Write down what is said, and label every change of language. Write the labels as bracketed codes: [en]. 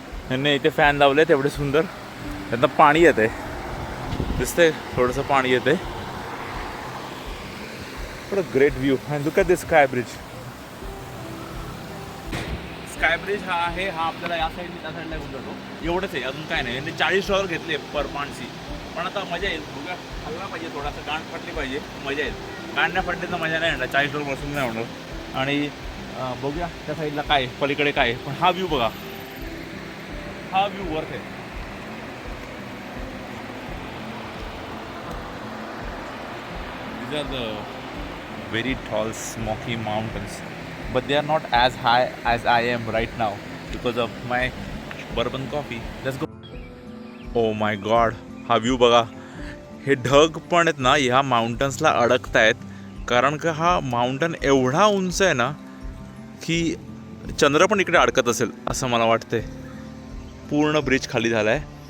[mr] यांनी इथे फॅन लावले तेवढे सुंदर. त्यांना पाणी येते, दिसतंय थोडंसं पाणी येते. [en] What a great view. And look at this sky bridge. [mr] Sky bridge हा आहे, हा आपल्याला या साईडने त्या साईडला घेऊन जातो. एवढंच आहे, अजून काय नाही. यांनी $40 घेतले पर माणसी. पण आता मजा येईल, बघा हल्ला पाहिजे थोडासा, गांड फाटली पाहिजे, मजा येईल. गांड नाही फाटली तर मजा नाही येणार, $40 बसून नाही होणार. आणि बघूया त्या साईडला काय पलीकडे काय, पण हा व्ह्यू बघा, हा व्ह्यू वर्थ आहे. [en] These are the very tall smoky mountains, but they are not as high as I am right now because of my bourbon coffee. Let's go. Oh my god, [mr] हा view बघा. हे ढग पण आहेत ना ह्या माउंटन्सला अडकत आहेत, कारण का हा माउंटन एवढा उंच आहे ना की चंद्र पण इकडे अडकत असेल असं मला वाटतंय. पूर्ण ब्रिज खाली झालाय.